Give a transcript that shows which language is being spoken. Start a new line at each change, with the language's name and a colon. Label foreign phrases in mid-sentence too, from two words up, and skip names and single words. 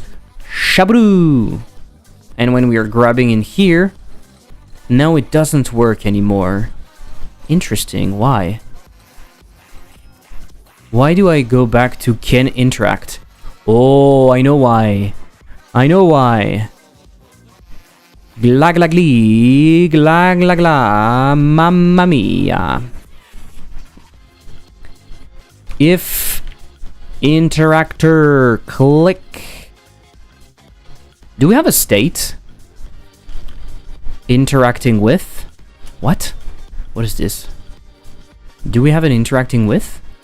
English: Shabru! And when we are grabbing in here, now it doesn't work anymore. Interesting, why? Why do I go back to can interact? Oh, I know why. Gla gla glee, gla gla gla,
Italian: mamma mia.
English: If interactor click. Do we have a state? Interacting with? What? What is this? Do we have an interacting with?